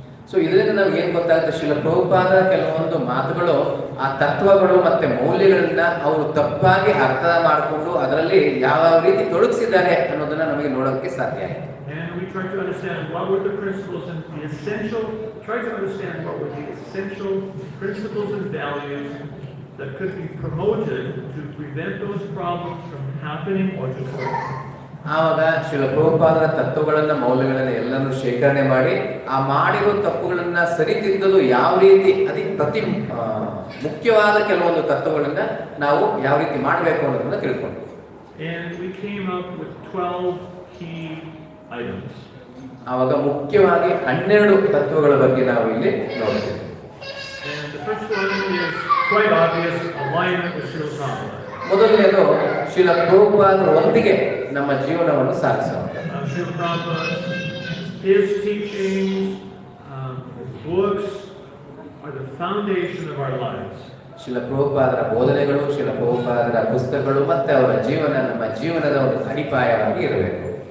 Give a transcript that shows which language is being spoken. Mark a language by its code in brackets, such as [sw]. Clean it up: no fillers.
[kn] So ಇದರಿಂದ ನಮ್ಗೆ ಏನ್ ಗೊತ್ತಾಗುತ್ತೆ, ಶ್ರೀಲ ಪ್ರಭುಪಾದರ ಕೆಲವೊಂದು ಮಾತುಗಳು ಆ ತತ್ವಗಳು ಮತ್ತೆ ಮೌಲ್ಯಗಳನ್ನ ಅವರು ತಪ್ಪಾಗಿ ಅರ್ಥ ಮಾಡಿಕೊಂಡು ಅದರಲ್ಲಿ ಯಾವ ರೀತಿ ತೊಡಗಿಸಿದ್ದಾರೆ ಅನ್ನೋದನ್ನ ನಮಗೆ ನೋಡೋಕೆ ಸಾಧ್ಯ ಆಯಿತು. [en] And we tried to understand what were the principles and the essential, tried to understand what were the essential principles and values that could be promoted to prevent those problems from happening or to correct. [kn] ಆವಾಗ ಶ್ರೀಲ ಪ್ರಭುಪಾದರ ತತ್ವಗಳನ್ನ ಮೌಲ್ಯಗಳನ್ನ ಎಲ್ಲನೂ ಶೇಖರಣೆ ಮಾಡಿ ಆ ಮಾಡಿರೋ ತಪ್ಪುಗಳನ್ನ ಸರಿತಿದ್ದಲು ಯಾವ ರೀತಿ ಪ್ರತಿ ಮುಖ್ಯವಾದ ಕೆಲವೊಂದು ತತ್ವಗಳನ್ನ ನಾವು ಯಾವ ರೀತಿ ಮಾಡಬೇಕು ಅನ್ನೋದನ್ನ ತಿಳ್ಕೊಂಡ್ವಿ. [en] And we came up with 12 key items. [kn] ಆವಾಗ ಮುಖ್ಯವಾಗಿ 12 ತತ್ವಗಳ ಬಗ್ಗೆ ನಾವು ಇಲ್ಲಿ ನೋಡ್ತೀವಿ. [en] And the first one is quite obvious, alignment with Srila Prabhupada. [kn] ಮೊದಲನೇದು ಶ್ರೀಲ ಪ್ರಭುಪಾದರೊಂದಿಗೆ ನಮ್ಮ ಜೀವನವನ್ನು ಸಾಗಿಸುವಂತ. [en] Srila Prabhupada, his teachings, his books are the foundation of our lives. [kn] Srila ಪ್ರಭುಪಾದರ ಬೋಧನೆಗಳು, ಶ್ರೀಲ ಪ್ರಭುಪಾದರ ಪುಸ್ತಕಗಳು ಮತ್ತೆ ಅವರ ಜೀವನ ನಮ್ಮ ಜೀವನದ ಒಂದು ಅಡಿಪಾಯವಾಗಿ ಇರಬೇಕು.